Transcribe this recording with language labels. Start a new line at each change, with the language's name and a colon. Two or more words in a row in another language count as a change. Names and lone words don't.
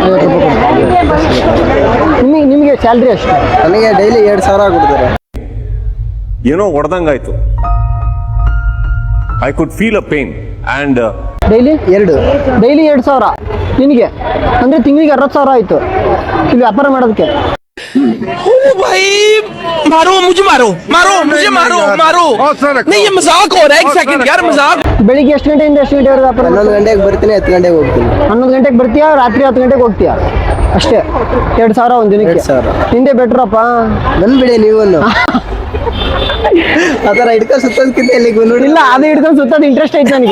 Kannada: ನಿಮಗೆ ಸ್ಯಾಲ್ರಿ ಎಷ್ಟು? ನನಗೆ ಡೈಲಿ 2,000 ಕೊಡ್ತಾರೆ. ಏನೋ ಹೊಡೆದಂಗಾಯ್ತು.
English: I could feel a pain and
Kannada: ಡೈಲಿ 2 ಡೈಲಿ 2,000 ನಿನಗೆ ಅಂದ್ರೆ ತಿಂಗಳಿಗೆ 60,000 ಆಯ್ತು ಇಲ್ಲಿ ವ್ಯಾಪಾರ ಮಾಡೋದಕ್ಕೆ.
Hindi: भाई मारो मुझे मारो मारो मुझे मारो मारो नहीं ये मजाक हो रहा है एक सेकंड यार मजाक.
Kannada: ಬೆಳಿಗ್ಗೆ ಎಷ್ಟು ಗಂಟೆಯಿಂದ ಎಷ್ಟು ಗಂಟೆವರೆಗೆ ವ್ಯಾಪಾರ? 11 ಗಂಟೆಗೆ ಬರ್ತೀನಿ 10 ಗಂಟೆಗೆ ಹೋಗ್ತೀನಿ. 11 ಗಂಟೆಗೆ ಬರ್ತೀಯಾ ರಾತ್ರಿ 10 ಗಂಟೆಗೆ ಹೋಗ್ತೀಯಾ ಅಷ್ಟೇ. 2,000 ಒಂದು ದಿನಕ್ಕೆ. 2,000. ನಿಂದೆ ಬೆಟ್ರಪ್ಪ. ಬಂದ್ಬಿಡಿ ನೀವು ಆ ಥರ ಹಿಡ್ಕೊಂಡು ಸುತ್ತೋದಕ್ಕಿಂತ ಎಲ್ಲಿಗೆ ನೋಡಿ. ಇಲ್ಲ ಅದು ಹಿಡ್ಕೊಂಡು ಸುತ್ತೋದು ಇಂಟ್ರೆಸ್ಟ್ ಐತೆ ನನಗೆ.